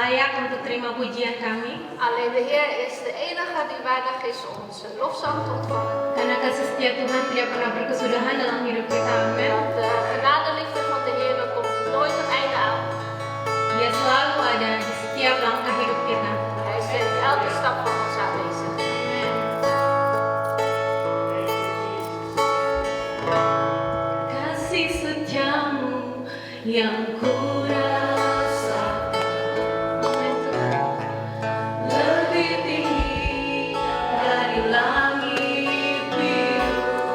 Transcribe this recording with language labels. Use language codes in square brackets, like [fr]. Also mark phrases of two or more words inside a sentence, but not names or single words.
[id] layak untuk terima pujian kami. [nl] Alleen de Heer is de enige die waardig is om onze lofzang te ontvangen. [id] Karena kasih setia Tuhan tidak pernah berkesudahan dalam hidup kita. Amin. [nl] Want de genadeliefde van de Heer komt nooit een einde aan. [id] Dia selalu ada di setiap langkah hidup kita. [nl] Hij is in elke stap van ons aanwezig. [id] Kasih setiamu yang ku rasakan lebih tinggi dari langit biru.